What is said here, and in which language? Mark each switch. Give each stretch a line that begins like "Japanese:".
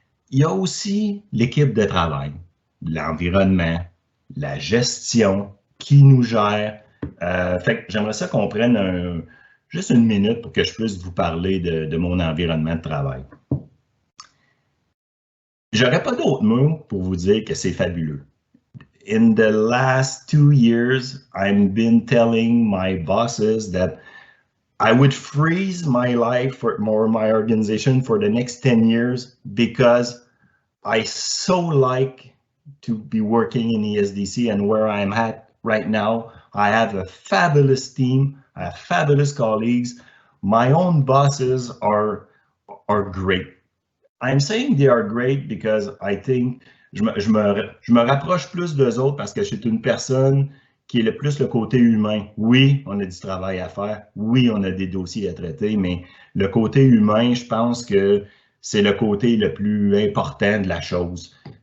French: Il y a aussi l'équipe de travail, l'environnement, la gestion, qui nous gère. Fait que j'aimerais ça qu'on prenne juste une minute pour que je puisse vous parler de mon environnement de travail. J'aurais pas d'autres mots pour vous dire que c'est fabuleux.
English: In the last 2 years, I've been telling my bosses that I would freeze my life or my organization for the next 10 years because I so like to be working in Esdc and where I'm at right now. I have a fabulous team. I have fabulous colleagues. My own bosses are great. I'm saying they are great because I think
French: je me rapproche plus d'eux autres parce que c'est une personne qui est plus le côté humain. Oui, on a du travail à faire. Oui, on a des dossiers à traiter, mais le côté humain, je pense que c'est le côté le plus important de la chose.